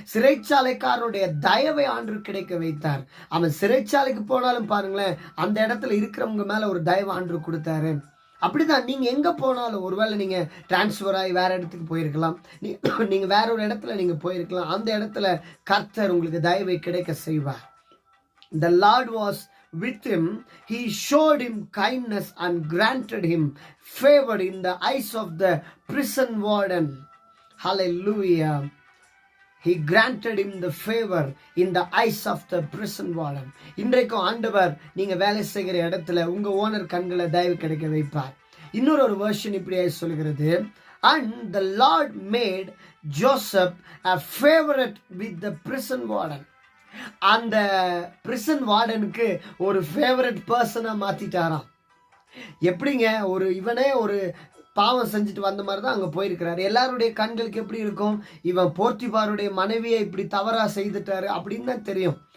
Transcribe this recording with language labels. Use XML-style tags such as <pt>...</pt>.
<ta>சிறைச்சாலைக்காரனுடைய தயவை ஆண்டு கிடைக்க வைத்தார். அவன் சிறைச்சாலைக்கு போனாலும் பாருங்களேன், அந்த இடத்துல இருக்கிறவங்க மேல ஒரு தயவு ஆண்டு கொடுத்தாரு. அப்படிதான் நீங்க எங்க போனாலும், ஒருவேளை நீங்க டிரான்ஸ்பர் ஆகி வேற இடத்துக்கு போயிருக்கலாம், நீங்க வேற ஒரு இடத்துல நீங்க போயிருக்கலாம், அந்த இடத்துல கர்த்தர் உங்களுக்கு தயவை கிடைக்க செய்வார்.</ta> <en>The Lord was with him, he showed him kindness and granted him favor in the eyes of the prison warden. Hallelujah. He granted him the favor in the eyes of the prison warden.</en> <ta>இன்றைக்கும் ஆண்டவர் நீங்க வேலை செய்கிற இடத்துல உங்க owner கண்களை தயவு கிடைக்க வைப்பார். இன்னொரு வெர்ஷன் இப்படியே சொல்கிறது,</ta> <en>and the Lord made Joseph a favorite with the prison warden.</en> <ta>அந்த பிரிசன் வார்டனுக்கு ஒரு ஃபேவரட் பர்சனா மாத்திட்டாராம். எப்படிங்க? இவனே ஒரு பாவம் செஞ்சுட்டு வந்த மாதிரி தான் அங்க போயிருக்கிறாரு. எல்லாருடைய கண்களுக்கு எப்படி இருக்கும்? இவன் போர்த்திபாருடைய மனைவியை இப்படி தவறா செய்துட்டாரு அப்படின்னு தான் தெரியும்.</ta>